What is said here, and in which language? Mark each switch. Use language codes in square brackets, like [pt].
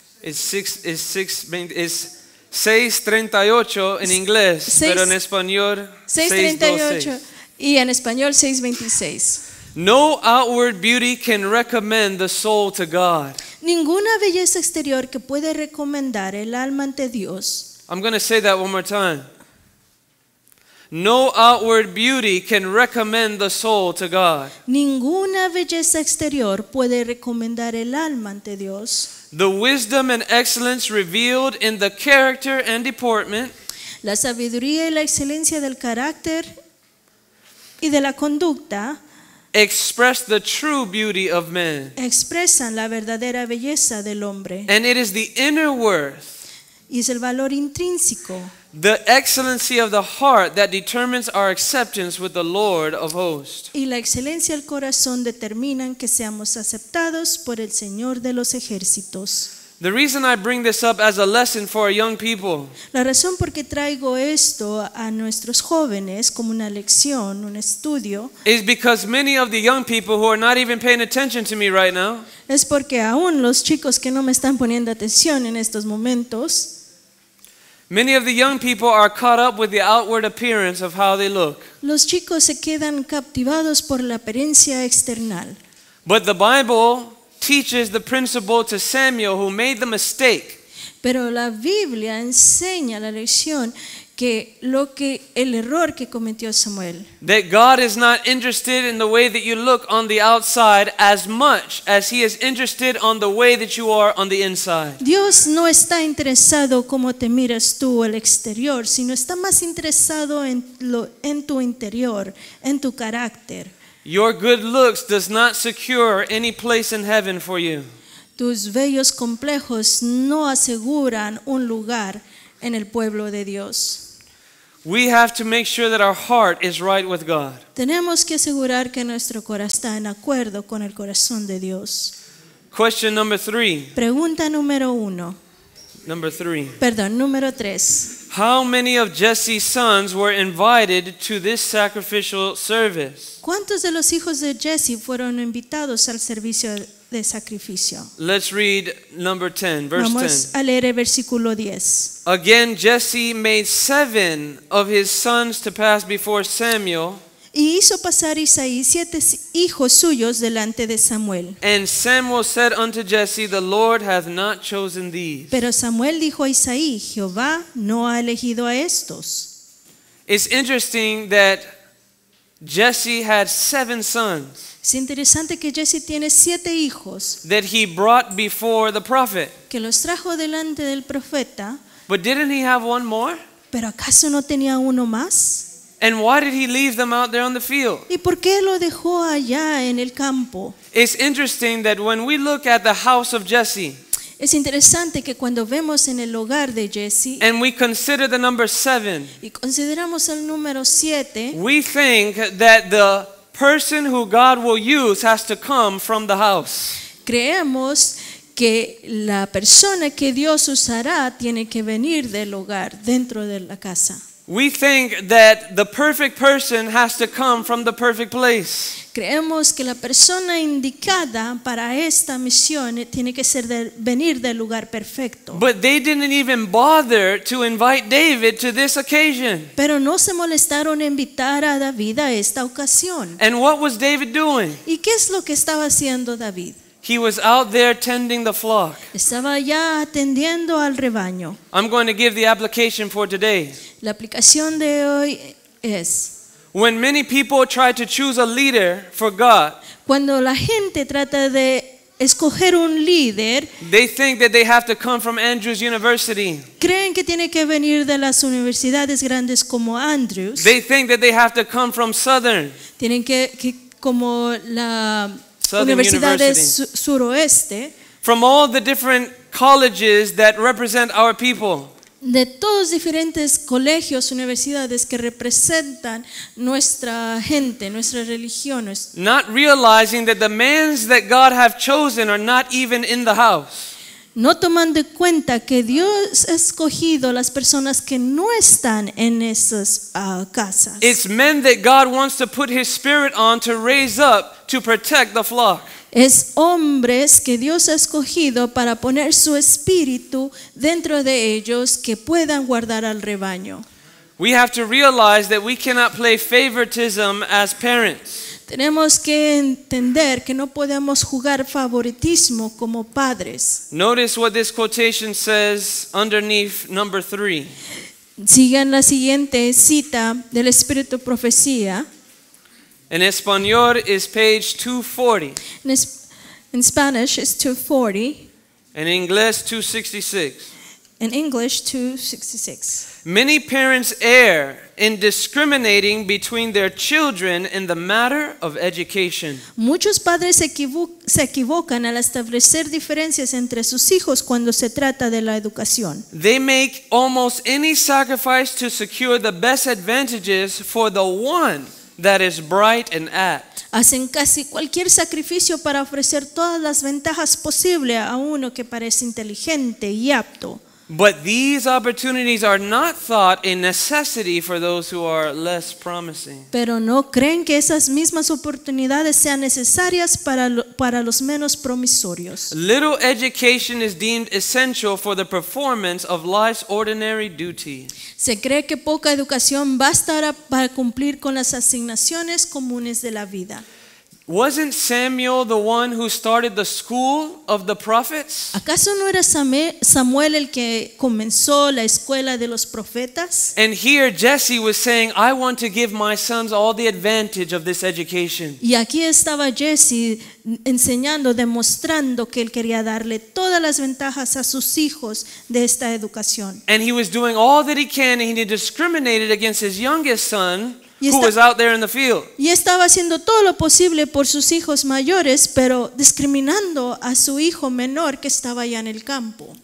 [en] It's 638 [es] en inglés, pero en español 638 626. y en español 626. [en] No outward beauty can recommend the soul to God. [es] Ninguna belleza exterior que puede recomendar el alma ante Dios. [en] I'm going to say that one more time. No outward beauty can recommend the soul to God. [es] Ninguna belleza exterior puede recomendar el alma ante Dios. [en] The wisdom and excellence revealed in the character and deportment [es] La sabiduría y la excelencia del carácter y de la conducta [en] express the true beauty of man. [es] expresan la verdadera belleza del hombre. [en] And it is the inner worth, [es] Y es el valor intrínseco, [en] the excellency of the heart that determines our acceptance with the Lord of hosts. [es] y la excelencia del corazón determinan que seamos aceptados por el Señor de los ejércitos. [en] The reason I bring this up as a lesson for our young people [es] La razón por qué traigo esto a nuestros jóvenes como una lección, un estudio, [en] is because many of the young people who are not even paying attention to me right now [es] es porque aún los chicos que no me están poniendo atención en estos momentos, [en] many of the young people are caught up with the outward appearance of how they look. [es] los chicos se quedan captivados por la apariencia external. [en] But the Bible teaches the principle to Samuel, who made the mistake. [es] Pero la Biblia enseña la lección que el error que cometió Samuel. [en] That God is not interested in the way that you look on the outside as much as He is interested on the way that you are on the inside. [es] Dios no está interesado cómo te miras tú al exterior, sino está más interesado en tu interior, en tu carácter. [en] Your good looks does not secure any place in heaven for you. [es] Tus bellos complejos no aseguran un lugar en el pueblo de Dios. [en] We have to make sure that our heart is right with God. [es] Tenemos que asegurar que nuestro corazón está en acuerdo con el corazón de Dios. [en] Question number 3. [es] Pregunta número 3. [en] How many of Jesse's sons were invited to this sacrificial service? [es] ¿Cuántos de los hijos de Jesse fueron invitados al servicio de sacrificio? [en] Let's read number 10, verse [es] Vamos [en] 10. [es] a leer el versículo 10. [en] Again, Jesse made 7 of his sons to pass before Samuel, [es] Y hizo pasar Isaí 7 hijos suyos delante de Samuel. [en] and Samuel said unto Jesse, The Lord hath not chosen these. [es] Pero Samuel dijo a Isaí, Jehová no ha elegido a estos. [en] It's interesting that Jesse had 7 sons [es] Es interesante que Jesse tiene 7 hijos [en] that he brought before the prophet. [es] que los trajo delante del profeta, [en] But didn't he have one more? [es] pero ¿acaso no tenía uno más? [en] And why did he leave them out there on the field? [es] ¿Y por qué lo dejó allá en el campo? [en] It's interesting that when we look at the house of Jesse [es] Es interesante que cuando vemos en el hogar de Jesse [en] and we consider the number 7, [es] y consideramos el número 7, [en] we think that the person who God will use has to come from the house. [es] creemos que la persona que Dios usará tiene que venir del hogar, dentro de la casa. [en] We think that the perfect person has to come from the perfect place. [es] Creemos que la persona indicada para esta misión tiene que venir del lugar perfecto. [en] But they didn't even bother to invite David to this occasion. [es] Pero no se molestaron en invitar a David a esta ocasión. [en] And what was David doing? [es] ¿Y qué es lo que estaba haciendo David? [en] He was out there tending the flock. [es] Estaba ya atendiendo al rebaño. [en] I'm going to give the application for today. [es] La aplicación de hoy es: [en] When many people try to choose a leader for God, [es] cuando la gente trata de escoger un líder, [en] they think that they have to come from Andrews University. [es] creen que tiene que venir de las universidades grandes como Andrews. [en] They think that they have to come from Southern. [es] Tienen que como la [en] Southern [es] Universidad [en] University. [es] Suroeste, [en] From all the different colleges that represent our people. [es] de todos diferentes colegios, universidades que representan nuestra gente, nuestra religión. [en] Not realizing that the men that God have chosen are not even in the house. [es] No tomando en cuenta que Dios ha escogido las personas que no están en esas casas. [en] It's men that God wants to put His Spirit on to raise up to protect the flock. [es] Es hombres que Dios ha escogido para poner su espíritu dentro de ellos que puedan guardar al rebaño. [en] We have to realize that we cannot play favoritism as parents. [es] Tenemos que entender que no podemos jugar favoritismo como padres. [en] Notice what this quotation says underneath number 3. [es] Sigan la siguiente cita del Espíritu Profecía. [en] In español is page 240. In Spanish it's 240. In English 266. In English 266. Many parents err in discriminating between their children in the matter of education. [es] Muchos padres se equivocan al establecer diferencias entre sus hijos cuando se trata de la educación. [en] They make almost any sacrifice to secure the best advantages for the one that is bright and apt. [es] Hacen casi cualquier sacrificio para ofrecer todas las ventajas posibles a uno que parece inteligente y apto. [en] But these opportunities are not thought a necessity for those who are less promising. [es] Pero no creen que esas mismas oportunidades sean necesarias para los menos promisorios. [en] Little education is deemed essential for the performance of life's ordinary duty. [es] Se cree que poca educación basta para cumplir con las asignaciones comunes de la vida. [en] Wasn't Samuel the one who started the school of the prophets? [es] ¿Acaso no era Samuel el que comenzó la escuela de los profetas? [en] And here Jesse was saying, I want to give my sons all the advantage of this education. [es] Y aquí estaba Jesse enseñando, demostrando que él quería darle todas las ventajas a sus hijos de esta educación. [en] And he was doing all that he can, and he discriminated against his youngest son, [es] Y [en] who [es] está- [en] was out there in the field. [es] Y estaba haciendo todo lo posible por sus hijos mayores, pero discriminando a su hijo menor que estaba allá en el campo.